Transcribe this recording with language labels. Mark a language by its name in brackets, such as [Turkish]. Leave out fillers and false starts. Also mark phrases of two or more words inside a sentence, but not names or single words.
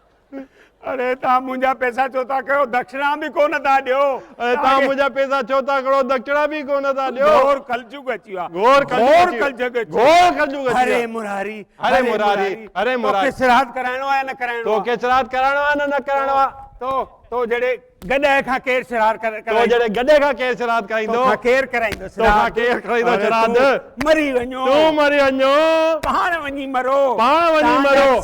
[Sindhi] अरे तव्हां मुंहिंजा पैसा छो था कयो, दक्षिणा बि कोन था ॾियो। अरे तव्हां मुंहिंजा पैसा छो था करो, दक्षिणा बि कोन था ॾियो। घोर कलयुग अची वियो आहे। घोर कलयुग हरे मुरारी, हरे मुरारी, हरे मुरारी। तोखे श्राद्ध कराइणो आहे न कराइणो? तोखे श्राद्ध कराइणो आहे न कराइणो आहे? तो जड़े गॾे खां केर श्राद्ध तो जड़े गॾे खां केर श्राद्ध कराईंदो? केर कराईंदो श्राद्ध? केर कराईंदो श्राद्ध? मरी वञो, तू मरी वञो, पाण वञी मरो, पाण वञी मरो।